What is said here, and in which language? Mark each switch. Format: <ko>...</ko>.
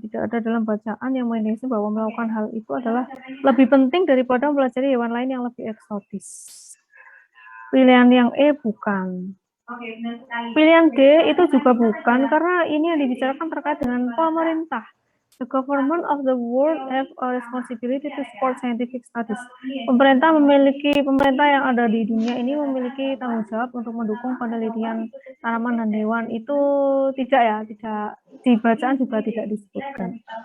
<id>Tidak ada dalam bacaan yang mendefinisikan bahwa melakukan hal itu adalah lebih penting daripada mempelajari hewan lain yang lebih eksotis. Pilihan yang E bukan. Oke, benar sekali. Pilihan D itu juga bukan, karena ini yang dibicarakan terkait dengan pemerintah.</id> <en>The government of the world have a responsibility to support scientific studies.</en> <id>Pemerintah yang ada di dunia ini memiliki tanggung jawab untuk mendukung penelitian tanaman dan hewan. Itu tidak ya, tidak di bacaan juga tidak disebutkan.</id>